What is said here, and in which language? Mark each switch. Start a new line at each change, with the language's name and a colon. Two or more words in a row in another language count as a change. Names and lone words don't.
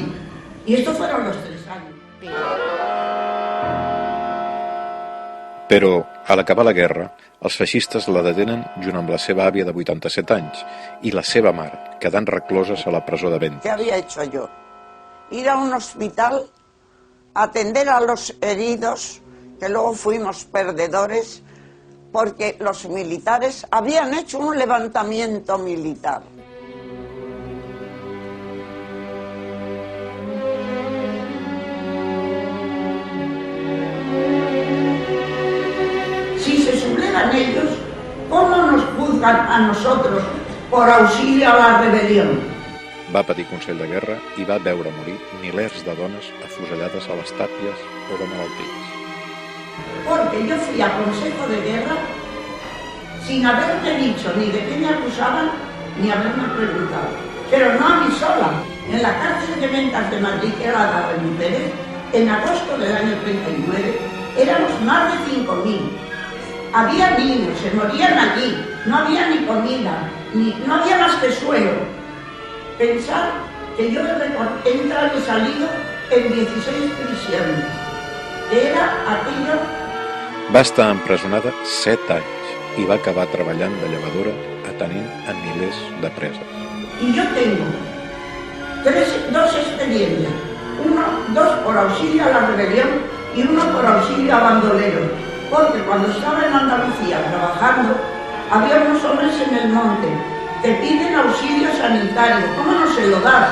Spanish: Y estos fueron los 3 años.
Catalan: Però, a l'acabar la guerra, els feixistes la detenen junt amb la seva àvia de 87 anys i la seva mare, quedant recloses a la presó de Venta.
Spanish: ¿Qué había hecho yo? Ir a un hospital, atender a los heridos, que luego fuimos perdedores, porque los militares habían hecho un levantamiento militar. Si se sublevan ellos, ¿cómo nos juzgan a nosotros por auxilio a la rebelión?
Catalan: Va patir Consell de Guerra i va veure morir milers de dones afusellades a les tàpies o de malalties.
Spanish: Porque yo fui a Consejo de Guerra sin haberme dicho ni de qué me acusaban ni haberme preguntado. Pero no a mí sola. En la cárcel de Ventas de Madrid, que era la de Pérez, en agosto del año 39, éramos más de 5.000. Había niños, se morían allí, no había ni comida, no había más que suelo. Pensar que yo he entrado y salido en 16 prisiones. Era aquello.
Catalan: Va estar empresonada 7 anys i va acabar treballant de llevadora atenent a milers de preses.
Spanish: Y yo tengo 2 expedientes, dos por auxilio a la rebelión y uno por auxilio a bandoleros, porque cuando estaba en Andalucía trabajando, había unos hombres en el monte, te piden auxilio sanitario, ¿cómo no se lo das?